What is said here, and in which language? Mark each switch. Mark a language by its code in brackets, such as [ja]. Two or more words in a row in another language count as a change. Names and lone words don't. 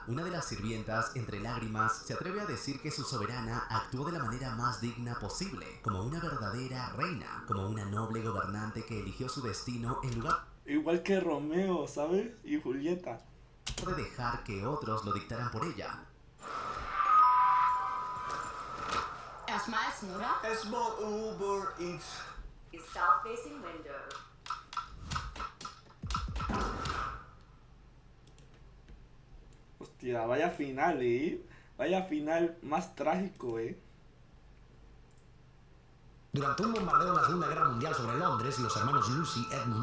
[es] Una de las sirvientas, entre lágrimas, se atreve a decir que su soberana actuó de la manera más digna posible, como una verdadera reina, como una noble gobernante que eligió su destino en lugar Igual que Romeo, ¿sabes? Y Julieta. de dejar que otros lo dictaran por ella. [de] Erstmal essen, oder? Erstmal Uber Eats. [en] South-facing window. [es] Hostia, vaya final, ¿eh? Vaya final más trágico, ¿eh? Durante un bombardeo en la Segunda Guerra Mundial sobre Londres, los hermanos Lucy Edmund